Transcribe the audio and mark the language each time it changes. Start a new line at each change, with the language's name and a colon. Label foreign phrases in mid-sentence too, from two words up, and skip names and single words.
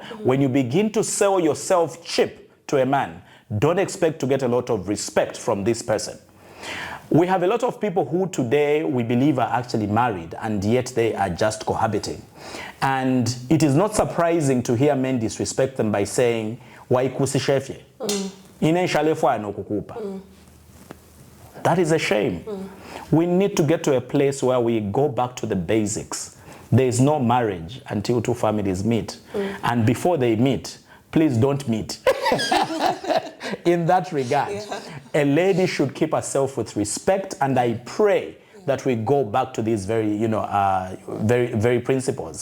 English: When you begin to sell yourself cheap to a man, don't expect to get a lot of respect from this person. We have a lot of people who today we believe are actually married and yet they are just cohabiting. And it is not surprising to hear men disrespect them by saying,
Bemba: "Waikusi shefye, inenshalefwa no kukupa."
English: That is a shame. We need to get to a place where we go back to the basics. There is no marriage until two families meet. And before they meet, please don't meet. In that regard, a lady should keep herself with respect, and I pray that we go back to these very, very principles.